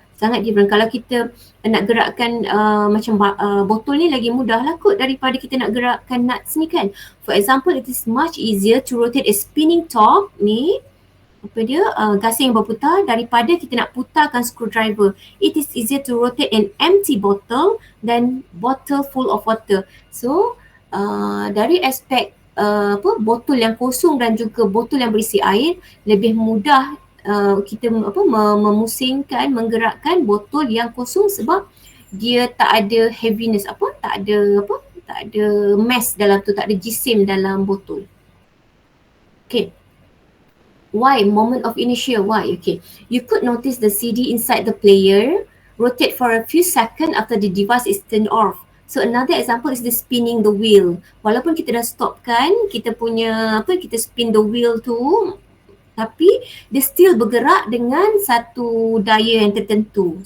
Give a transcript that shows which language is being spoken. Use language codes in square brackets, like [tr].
[ms] Sangat different. Kalau kita nak gerakkan macam botol ni lagi mudah lah kot daripada kita nak gerakkan nuts ni kan. [en] For example, it is much easier to rotate a spinning top ni, [ms] gasing yang berputar daripada kita nak putarkan [en] screwdriver. It is easier to rotate an empty bottle than bottle full of water. [ms] So dari aspek botol yang kosong dan juga botol yang berisi air, lebih mudah kita memusingkan, menggerakkan botol yang kosong sebab dia tak ada heaviness, tak ada mass dalam tu, tak ada jisim dalam botol. [en] Okay. Why? Moment of inertia. Why? Okay. You could notice the CD inside the player rotate for a few seconds after the device is turned off. So another example is the spinning the wheel. [ms] Walaupun kita dah stopkan kita punya kita [en] spin the wheel [ms] tu, tapi dia still bergerak dengan satu daya yang tertentu.